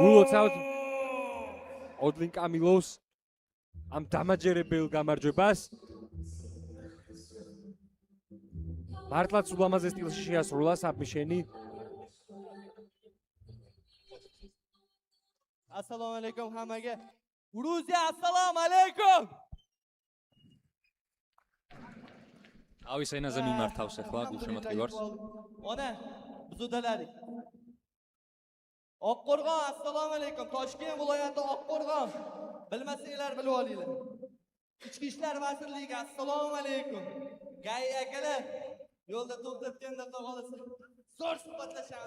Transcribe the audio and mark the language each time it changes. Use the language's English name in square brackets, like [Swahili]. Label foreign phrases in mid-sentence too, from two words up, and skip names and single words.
[Georgian] გულოცავთ ოდლინ კამილოვს ამ დამაჯერებელ გამარჯვებას. მართლაც ულამაზეს სტილში შეასრულა საბმიშენი. [Uzbek] Assalomu alaykum hammaga. Gruziya, assalomu alaykum. [Georgian] ავის ენაზე მიმართავს ახლა გულშემატკივარს. [Uzbek] Ona, biz udaladik. Oqqo'rg'on, assalomu alaykum. Toshkent viloyati Oqqo'rg'on. Bilmasanglar bilib olinglar. Ichki ishlar vazirligiga assalomu alaykum. Gay akalar, yo'lda to'xtatganda qolsa, zo'r suhbatlashamiz.